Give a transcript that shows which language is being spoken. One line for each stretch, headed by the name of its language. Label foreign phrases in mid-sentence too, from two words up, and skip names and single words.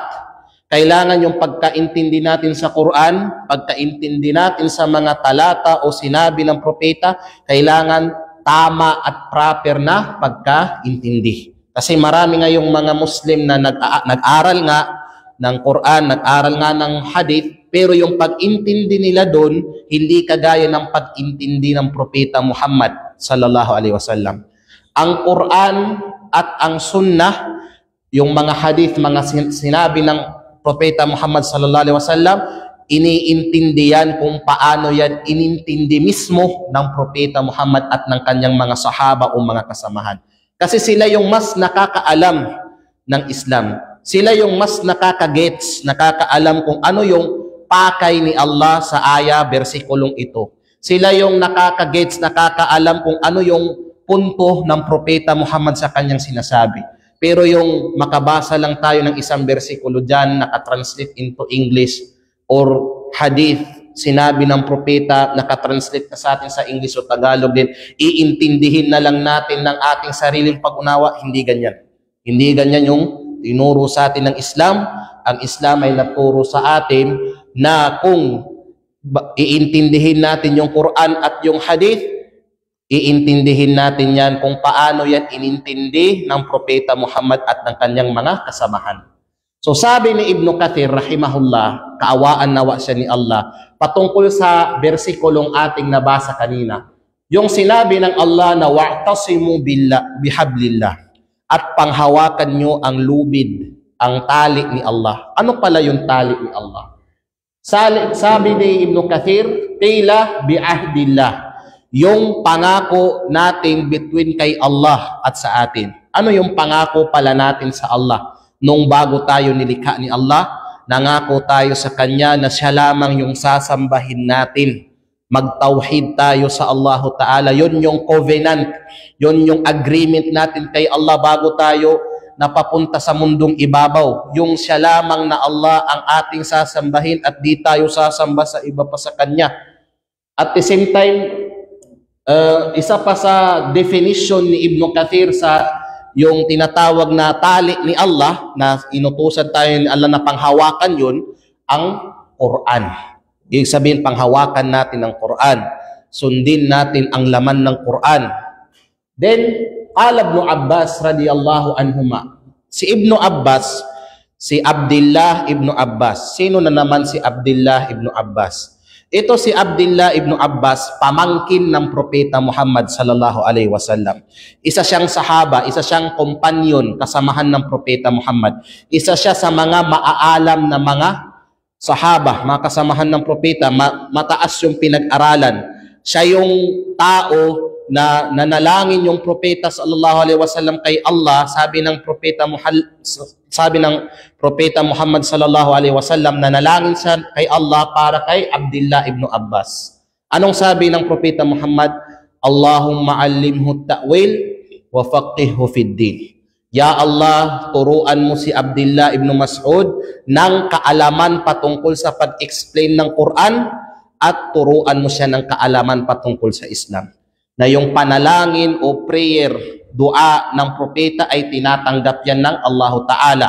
Filipino: Kailangan yung pagkaintindi natin sa Quran, pagkaintindi natin sa mga talata o sinabi ng propeta, kailangan tama at proper na pagkaintindi. Kasi marami ngayong mga Muslim na nag-aral nga ng Quran, nag-aral nga ng hadith, pero yung pag-intindi nila doon, hindi kagaya ng pag-intindi ng Propeta Muhammad
Arabic: صلى الله عليه وسلم.
Filipino: Ang Quran at ang Sunnah, yung mga hadith, mga sinabi ng Propeta Muhammad
Arabic: صلى الله عليه وسلم,
Filipino: iniintindi yan kung paano yan inintindi mismo ng Propeta Muhammad at ng kanyang mga sahaba o mga kasamahan. Kasi sila yung mas nakakaalam ng Islam. Sila yung mas nakakagets, nakakaalam kung ano yung pakay ni Allah sa aya, bersikulong ito. Sila yung nakakagets, nakakaalam kung ano yung punto ng Propeta Muhammad sa kanyang sinasabi. Pero yung makabasa lang tayo ng isang bersikulo dyan, nakatranslate
English: into English or hadith,
Filipino: sinabi ng propeta, nakatranslate na sa atin sa English o Tagalog din, iintindihin na lang natin ng ating sariling pag-unawa. Hindi ganyan. Hindi ganyan yung tinuro sa atin ng Islam. Ang Islam ay naturo sa atin na kung iintindihin natin yung Quran at yung hadith, iintindihin natin yan kung paano yan inintindi ng Propeta Muhammad at ng kanyang mga kasamahan. So sabi ni Ibn Kathir, rahimahullah, kaawaan nawa siya ni Allah, patungkol sa bersikulong ating nabasa kanina, yung sinabi ng Allah na
Arabic: واعتصموا بحبل الله,
Filipino: at panghawakan nyo ang lubid, ang tali ni Allah. Ano pala yung tali ni Allah? Sabi ni Ibn Kathir,
Arabic: قيل بعهد الله,
Filipino: yung pangako natin between kay Allah at sa atin. Ano yung pangako pala natin sa Allah? Nung bago tayo nilikha ni Allah, nangako tayo sa Kanya na siya lamang yung sasambahin natin. Magtawhid tayo sa Allah Ta'ala. Yun yung covenant, yun yung agreement natin kay Allah bago tayo napapunta sa mundong ibabaw. Yung siya lamang na Allah ang ating sasambahin at di tayo sasamba sa iba pa sa Kanya.
English: At the same time,
Filipino: isa pa sa definition ni Ibn Kathir sa yung tinatawag na tali ni Allah, na inutusan tayo ni Allah na panghawakan yun, ang Quran. Ibig sabihin, panghawakan natin ang Quran. Sundin natin ang laman ng Quran. Then,
Arabic: قال ابن عباس رضي الله عنهما.
Filipino: Si Ibn Abbas, si Abdullah Ibn Abbas. Sino na naman si Abdullah Ibn Abbas? Ito si Abdullah Ibn Abbas, pamangkin ng Propeta Muhammad
Arabic: صلى الله عليه وسلم.
Filipino: Isa siyang sahaba, isa siyang kompanyon, kasamahan ng Propeta Muhammad. Isa siya sa mga maaalam na mga sahaba, mga kasamahan ng Propeta, mataas yung pinag-aralan. Siya yung tao na nanalangin yung Propeta
Arabic: صلى الله عليه وسلم
Filipino: kay Allah. Sabi ng Propeta Muhammad
Arabic: صلى الله عليه وسلم,
Filipino: nanalangin siya kay Allah para kay Abdullah Ibn Abbas. Anong sabi ng Propeta Muhammad?
Arabic: اللهم علمه تأويل وفقهه في الدين. يا الله,
Filipino: turuan mo si Abdullah Ibn Mas'ud ng kaalaman patungkol sa pag-explain ng Quran at turuan mo siya ng kaalaman patungkol sa Islam. Na yung panalangin o prayer, dua ng propeta ay tinatanggap yan ng Allah Ta'ala.